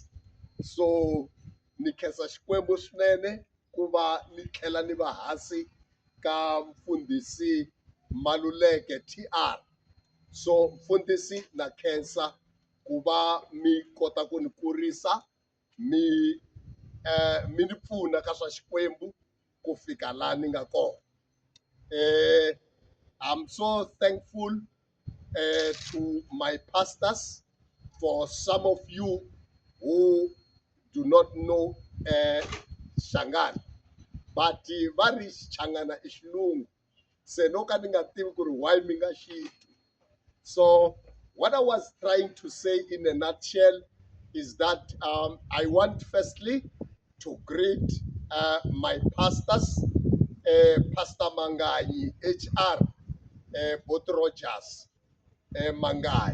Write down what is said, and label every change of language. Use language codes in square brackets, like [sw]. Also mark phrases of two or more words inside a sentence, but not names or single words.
[ts] So ni khensa Xikwembu swinene ku va ni tlhela ni va hansi ka mfundhisi Maluleke TR. So mfundhisi na khensa ku va mi kota ku ni kurisa, mi ni pfuna ka swa Xikwembu ku fika laha ni nga kona. [en] I'm so thankful to my pastors. For some of you who do not know Shangana, but [ts] va ri Changana i xilungu, se no ka ni nga tivi ku ri why mi nga xi. [en] So what I was trying to say in a nutshell is that I want firstly to greet my pastors, Pastor Manganyi HR, Both Rogers Manganyi.